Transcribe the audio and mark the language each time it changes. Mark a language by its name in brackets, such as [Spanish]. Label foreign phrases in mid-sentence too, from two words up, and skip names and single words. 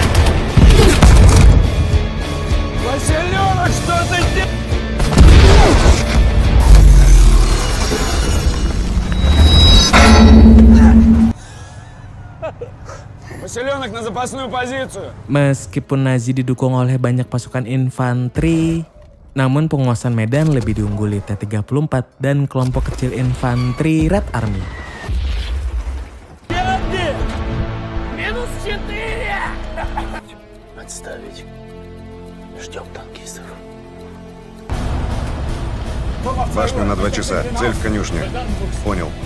[Russian] Василенок, что ты делаешь? Василенок на запасную позицию. [Indonesian] Meskipun Nazi didukung oleh banyak pasukan infanteri, namun penguasaan medan lebih diungguli T-34 dan kelompok kecil infanteri Red Army. [Russian] Отставить. Ждем танкистов. Башня на 2 часа. Цель в конюшне. Понял.